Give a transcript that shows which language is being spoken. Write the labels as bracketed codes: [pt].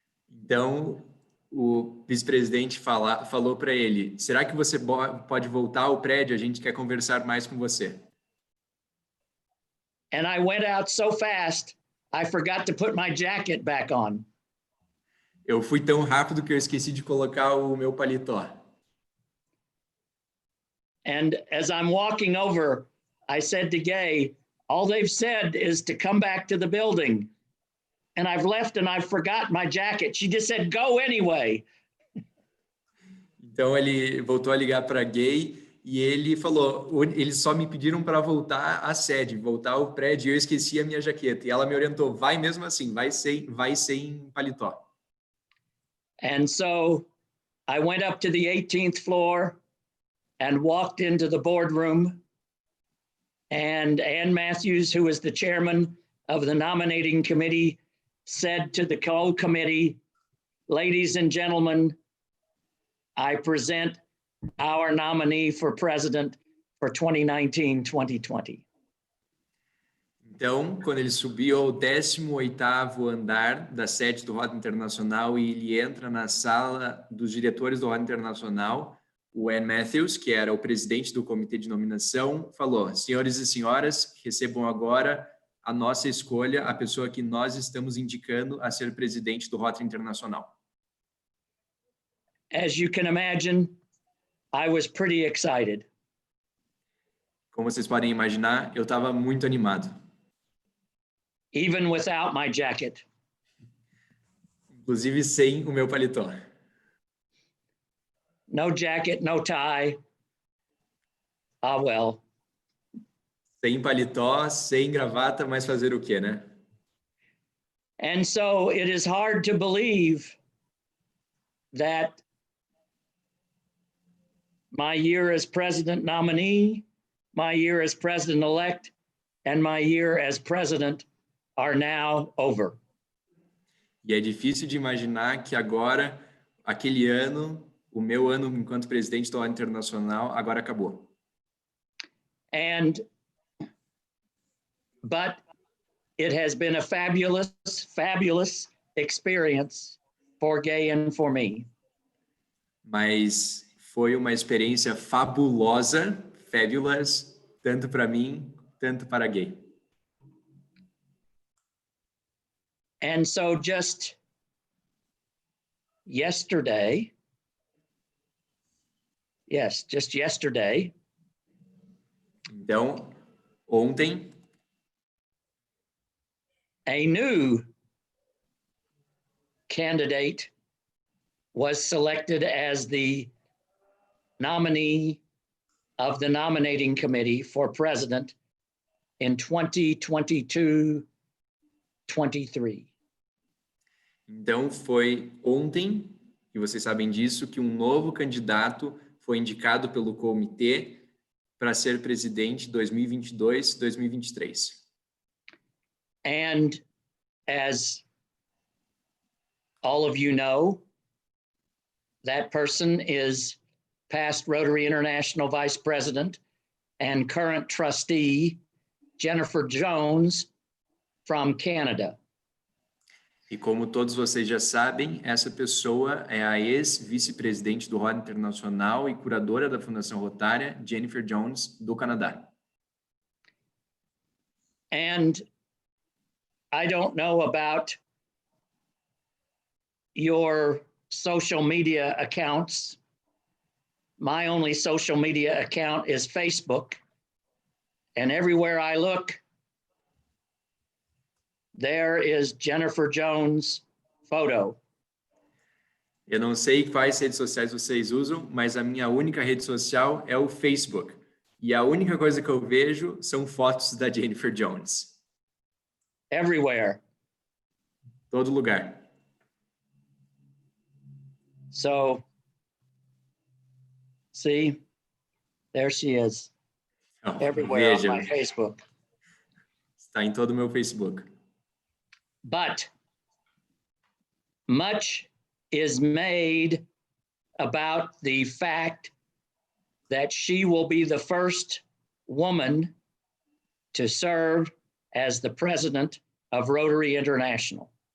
[pt] Então, o vice-presidente falou para ele, será que você pode voltar ao prédio? A gente quer conversar mais com você. [en] And I went out so fast, I forgot to put my jacket back on. [pt] Eu fui tão rápido que eu esqueci de colocar o meu paletó. [en] And as I'm walking over, I said to Gay, all they've said is to come back to the building. And I've left and I've forgot my jacket. She just said, go anyway. [pt] Então ele voltou a ligar para Gay e ele falou, eles só me pediram para voltar à sede, voltar ao prédio, e eu esqueci a minha jaqueta. E ela me orientou, vai mesmo assim, vai sem paletó. [en] And so I went up to the 18th floor and walked into the boardroom. And Ann Matthews, who was the chairman of the nominating committee, said to the whole committee, ladies and gentlemen, I present our nominee for president for 2019-2020. [pt] Então, quando ele subiu ao 18º andar da sede do Rota Internacional e ele entra na sala dos diretores do Rota Internacional, o Ann Matthews, que era o presidente do comitê de nominação, falou: senhores e senhoras, recebam agora a nossa escolha, a pessoa que nós estamos indicando a ser presidente do Rota Internacional. [en] As you can imagine, I was pretty excited. [pt] Como vocês podem imaginar, eu estava muito animado. [en] Even without my jacket. [pt] Inclusive sem o meu paletó. [en] No jacket, no tie. Ah, well. [pt] Sem paletó, sem gravata, mas fazer o quê, né? [en] And so it is hard to believe that my year as president nominee, my year as president-elect, and my year as president are now over. [pt] E é difícil de imaginar que agora, aquele ano, o meu ano enquanto presidente do Rota Internacional, agora acabou. [en] But it has been a fabulous, fabulous experience for Gay and for me. [pt] Mas foi uma experiência fabulosa, fabulous, tanto para mim, tanto para Gay. [en] And so just yesterday, [pt] Então, ontem, [en] a new candidate was selected as the nominee of the nominating committee for president in 2022-23. [pt] Então, foi ontem, e vocês sabem disso, que um novo candidato foi indicado pelo comitê para ser presidente 2022-2023. [en] And as all of you know, that person is past Rotary International Vice President and current trustee, Jennifer Jones, from Canada. [pt] E como todos vocês já sabem, essa pessoa é a ex-vice-presidente do Rota Internacional e curadora da Fundação Rotária, Jennifer Jones, do Canadá. [en] And I don't know about your social media accounts. My only social media account is Facebook. And everywhere I look, there is Jennifer Jones' photo. [pt] Eu não sei quais redes sociais vocês usam, mas a minha única rede social é o Facebook. E a única coisa que eu vejo são fotos da Jennifer Jones. [en] Everywhere. [pt] Todo lugar. [en] So, see, there she is. [pt] Então, [en] Everywhere on my Facebook. [pt] está em todo o meu Facebook. [en] But much is made about the fact that she will be the first woman to serve as the president of Rotary International.